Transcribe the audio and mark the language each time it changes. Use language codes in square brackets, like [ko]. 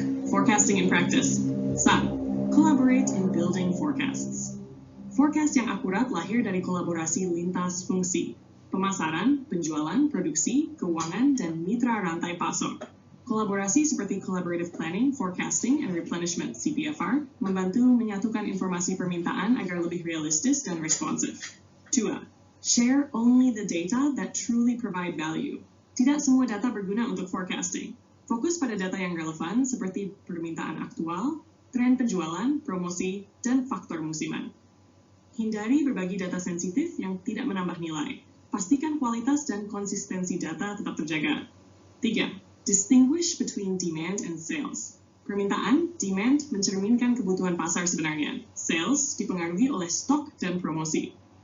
[en] Forecasting in practice. 1. Collaborate in building forecasts. [id] Forecast yang akurat lahir dari kolaborasi lintas fungsi, pemasaran, penjualan, produksi, keuangan, dan mitra rantai pasok. Kolaborasi seperti Collaborative Planning, Forecasting, and Replenishment (CPFR) membantu menyatukan informasi permintaan agar lebih realistis dan responsif. 2. [en] Share only the data that truly provide value. [id] Tidak semua data berguna untuk forecasting. Fokus pada data yang relevan seperti permintaan aktual, tren penjualan, promosi, dan faktor musiman. Hindari berbagi data sensitif yang tidak menambah nilai. Pastikan kualitas dan konsistensi data tetap terjaga. 3. [en] Distinguish between demand and sales. [id] Permintaan, demand, mencerminkan kebutuhan pasar sebenarnya. Sales dipengaruhi oleh stok dan promosi.